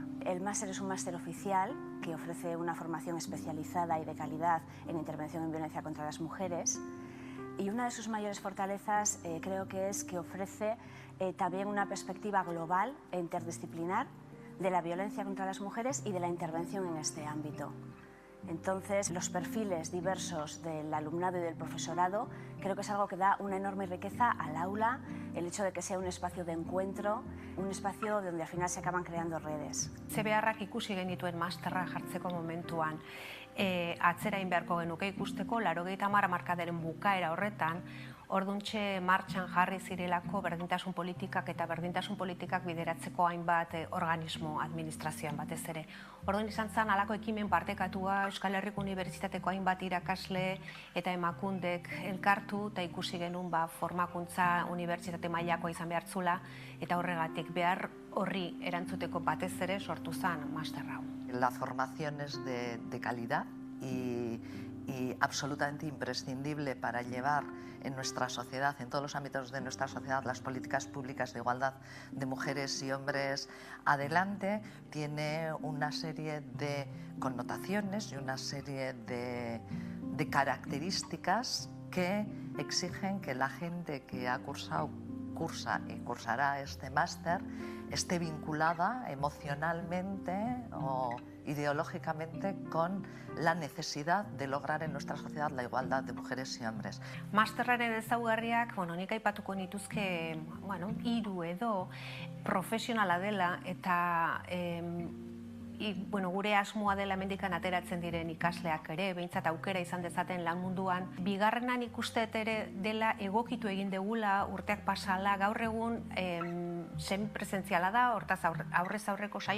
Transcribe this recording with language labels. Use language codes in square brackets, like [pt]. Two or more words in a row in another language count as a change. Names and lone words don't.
[es] El máster es un máster oficial que ofrece una formación especializada y de calidad en intervención en violencia contra las mujeres, y una de sus mayores fortalezas creo que es que ofrece también una perspectiva global e interdisciplinar de la violencia contra las mujeres y de la intervención en este ámbito. Entonces, los perfiles diversos del alumnado y del profesorado creo que es algo que da una enorme riqueza al aula, el hecho de que sea un espacio de encuentro, un espacio donde al final se acaban creando redes. [eu] Beharrak ikusi genituen masterra jartzeko momentuan, atzera egin beharko genuke ikusteko 80 hamarkadaren bukaera horretan, orduntxe martxan jarri zirelako berdintasun politikak eta berdintasun politikak bideratzeko hainbat organismo administrazioan batez ere. Orduan izan zen halako ekimen partekatua Euskal Herriko Unibertsitateko hainbat irakasle eta emakundek elkartu eta ikusi genuen formakuntza unibertsitate mailakoa izan behar zula, eta horregatik behar horri erantzuteko batez ere sortu zen master hau. [es] La formación es de calidad y absolutamente imprescindible para llevar en nuestra sociedad, en todos los ámbitos de nuestra sociedad, las políticas públicas de igualdad de mujeres y hombres adelante. Tiene una serie de connotaciones y una serie de características que exigen que la gente que ha cursado, cursa y cursará este máster esté vinculada emocionalmente o ideológicamente con la necesidad de lograr en nuestra sociedad la igualdad de mujeres y hombres. [eu] Masterraren ezaugarriak, nik aipatuko nituzke, 3 edo profesionala dela eta gure asmoa dela hemendikan ateratzen diren ikasleak ere, behintzat aukera izan dezaten lan munduan. Bigarrenan ikusteet ere dela egokitu egin degula, urteak pasala, gaur egun semipresentziala da, hortaz aurrez aurreko saio